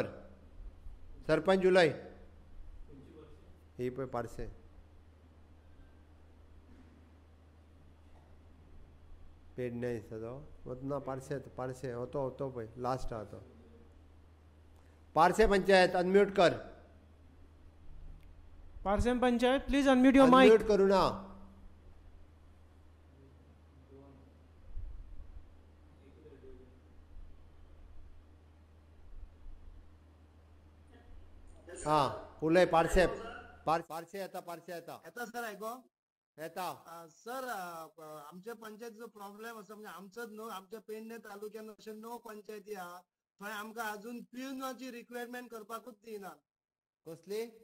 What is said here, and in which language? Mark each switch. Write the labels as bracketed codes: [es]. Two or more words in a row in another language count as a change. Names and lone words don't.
[kok] सरपंच उलय. ही पळय पार्से. पेडण्या दिसता तो ना, पार्से पार्से होतो पळय लास्ट आहा तो. पार्से पंचायत अनम्यूट कर. [en] Parse Panchayat, please unmute your mic. [kok] अनम्यूट करू ना. हा उलय पार्से. पार्से येता, पार्से येता. येता सर आयको येता. सर आमच्या पंचायतीचो प्रॉब्लेम आसा म्हणजे आमचोच न्हू, आमच्या पेडणे तालुक्यान अशे 9 पंचायती आहा, थंय आमकां अजून पिवनाची रिक्वायरमेंट करपाकूच दिना. कसली?